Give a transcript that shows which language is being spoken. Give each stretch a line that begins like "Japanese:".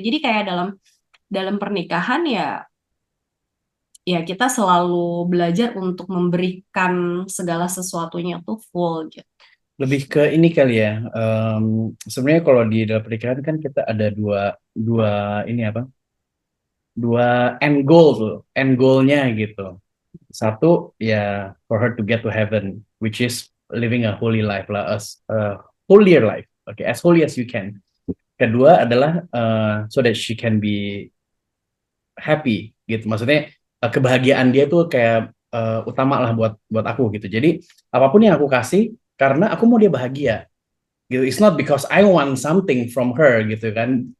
Indonesian: Jadi kayak dalam pernikahan ya kita selalu belajar untuk memberikan segala sesuatunya tuh full gitu. Lebih ke ini kali ya. Sebenarnya kalau di dalam pernikahan kan kita ada dua ini apa? Dua end goal tuh, end goalnya gitu. Satu ya
English: for her to get to heaven, which is living a holy life lah, a holier life, okay, as holy as you can.
Indonesian: Kedua adalah
English: so that she can be happy
Indonesian: gitu. Maksudnya kebahagiaan dia tuh kayak utama lah buat aku gitu. Jadi apapun yang aku kasih karena aku mau dia bahagia gitu.
English: It's not because I want something from her
Indonesian: gitu kan.